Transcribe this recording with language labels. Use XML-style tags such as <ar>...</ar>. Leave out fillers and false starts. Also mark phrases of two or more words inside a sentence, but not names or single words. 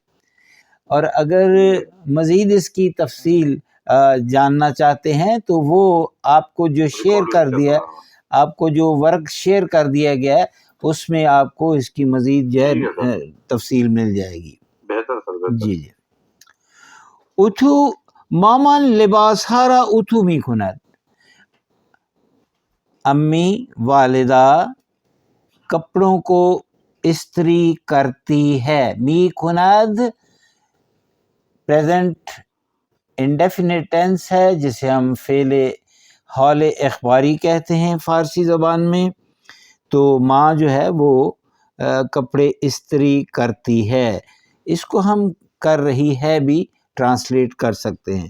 <ur>اور اگر مزید اس کی تفصیل جاننا چاہتے ہیں تو وہ آپ کو جو شیئر کر دیا، آپ کو جو ورک شیئر کر دیا گیا ہے اس میں آپ کو اس کی مزید جو ہے تفصیل مل جائے گی. بہتر سر. جی جی.</ur> <fa>اتو مامان لباس ہارا اتو می کند.</fa> <ur>امی والدہ کپڑوں کو استری کرتی ہے.</ur> <fa>می کند</fa> <en>present indefinite tense</en> <ur>ہے جسے ہم فعل حال اخباری کہتے ہیں فارسی زبان میں. تو ماں جو ہے وہ کپڑے استری کرتی ہے، اس کو ہم کر رہی ہے بھی ٹرانسلیٹ کر سکتے ہیں.</ur>